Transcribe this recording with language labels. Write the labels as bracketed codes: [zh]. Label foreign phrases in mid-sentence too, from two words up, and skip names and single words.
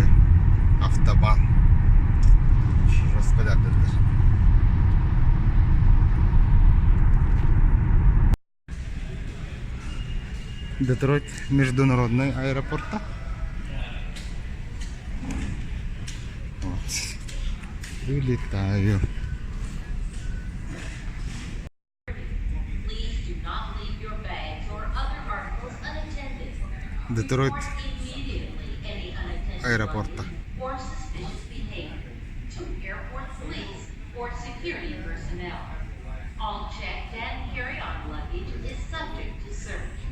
[ru] Avtoban. Распорядитель. Детройт международный аэропорт. Вот. Вылетаю. Детройт аэропорта. [en] All checked and carry-on luggage is subject to search.